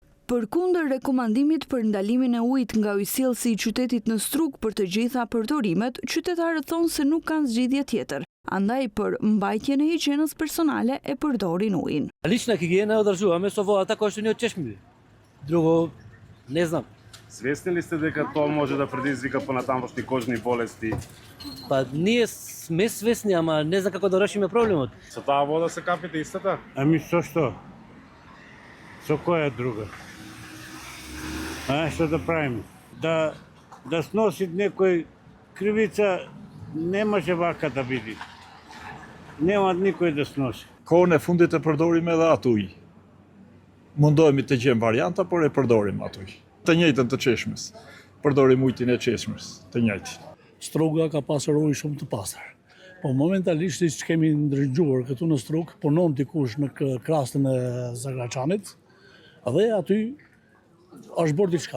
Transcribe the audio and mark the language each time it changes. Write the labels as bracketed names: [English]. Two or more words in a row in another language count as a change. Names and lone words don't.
[Albanian] Përkundër rekomandimit për ndalimin e ujit nga ujësjellsi i qytetit në Struk për të gjitha përdorimet, qytetarët thonë se nuk kanë zgjidhje tjetër. Andaj për mbajtjen e higjienës personale e përdorin ujin. [Macedonian] Лична хигиена одржуваме со водата која што ни од чешми. Друго не знам. Свесни ли сте дека тоа може да предизвика понатамошни кожни болести? Па ние сме свесни, ама не знам како да решиме проблемот. Со таа вода се капите истата? Ами со што? Со која друга? Што да правиме? Да сносит некој кривица, немаше вака да биде. Нема никој да сноси. [Albanian] Kohën e fundit e përdorim edhe atë ujë. Mundohemi të gjejmë varianta, por e përdorim atë ujë. Të njëjtën të çeshmës. Përdorim ujin e çeshmës, të njëjtin. Struga ka pasur ujë shumë të pastër. Po momentalisht që kemi ndërgjuar këtu në Struk, punon dikush në krastën e Zagraçanit, dhe aty është bërë diçka.